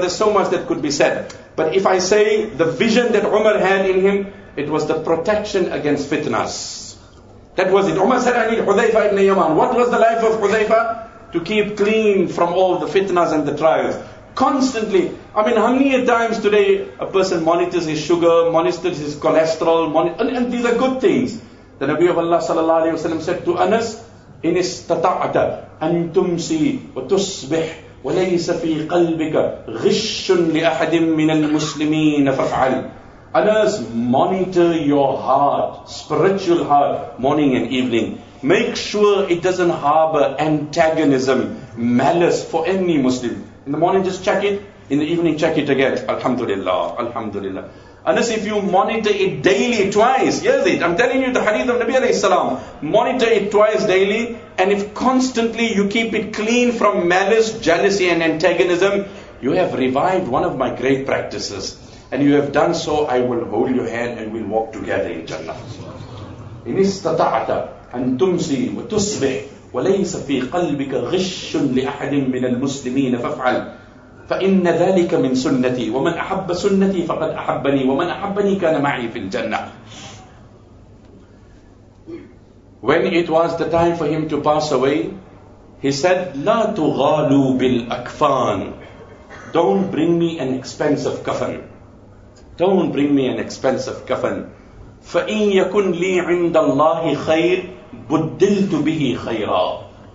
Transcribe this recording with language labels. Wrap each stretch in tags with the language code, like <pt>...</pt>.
<en>There's so much that could be said. But if I say the vision that Umar had in him, it was the protection against fitnas. That was it. Umar said, I need Hudhayfa ibn Yaman. What was the life of Hudhayfa? To keep clean from all the fitnas and the trials. Constantly, I mean, how many times today a person monitors his sugar, monitors his cholesterol, and these are good things. The Nabi of Allah sallallahu alayhi wa sallam said to Anas,</en> <ar>إِنِ اسْتَطَعْتَ أَن تُمْسِي وَتُصْبِحْ وَلَيْسَ فِي قَلْبِكَ غِشٌ لِأَحَدٍ مِّنَ الْمُسْلِمِينَ فَفْعَلْ.</ar> <en>Anas, monitor your heart, spiritual heart, morning and evening. Make sure it doesn't harbor antagonism, malice for any Muslim. In the morning, just check it. In the evening, check it again. Alhamdulillah. Alhamdulillah. Unless if you monitor it daily twice, hear it. I'm telling you the hadith of Nabi alayhi salam. Monitor it twice daily, and if constantly you keep it clean from malice, jealousy and antagonism, you have revived one of my great practices. And you have done so, I will hold your hand and we'll walk together in Jannah.</en> <ar>إن استطعت أن تمسي وتصبح وليس في قلبك غش لأحد من المسلمين فافعل فإن ذلك من سنتي ومن أحب سنتي فقد أحبني ومن أحبني كان معي في الجنة.</ar> <en>When it was the time for him to pass away, he said,</en> <ar>لا تغالوا بالأكفان.</ar> <en>Don't bring me an expensive coffin. Don't bring me an expensive coffin.</en> <ar>فَإِنْ يَكُنْ لِي عِنْدَ اللَّهِ خَيْرٍ بُدِّلْتُ بِهِ خَيْرًا.</ar>